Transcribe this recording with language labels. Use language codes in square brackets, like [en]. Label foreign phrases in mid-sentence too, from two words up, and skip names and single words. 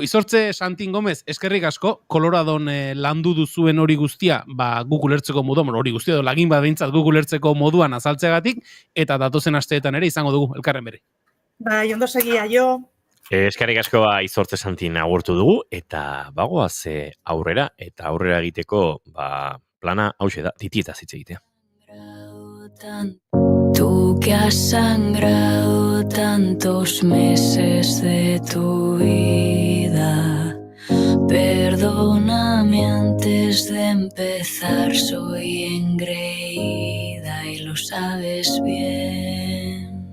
[eu] Izortze Santin Gomez, eskerrik asko, Koloradon landu duzuen hori guztia, guk ulertzeko moduan, hori guztia edo lagin bat behintzat guk ulertzeko moduan azaltzegatik, eta datozen asteetan ere izango dugu, elkarren bere. Ondo segia, jo. Eskerrik asko Izortze Santin agurtu dugu, eta bagoaz aurrera, eta aurrera egiteko plana hauxe da, titietaz hitz egitea. [es] Tú que has sangrado tantos meses de tu vida, perdóname antes de empezar, soy engreída y lo sabes bien.